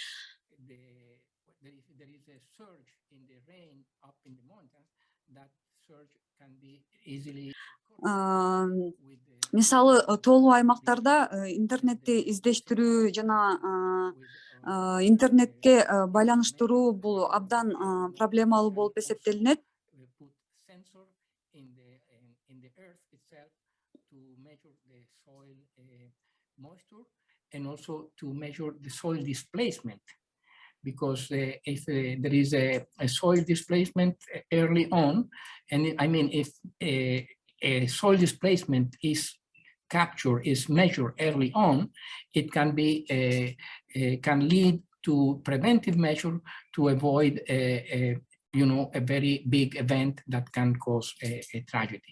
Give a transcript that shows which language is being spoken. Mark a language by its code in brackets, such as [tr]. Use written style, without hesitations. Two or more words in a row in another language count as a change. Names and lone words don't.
[ky] Мисалы, тоолуу аймактарда интернетти издештирүү жана интернетке байланыштыруу бул абдан проблемалуу болуп эсептелинет. [en] Moisture and also to measure the soil displacement, because if there is a soil displacement early on, and I mean if a soil displacement is measured early on, it can be can lead to preventive measure to avoid a very big event that can cause a tragedy.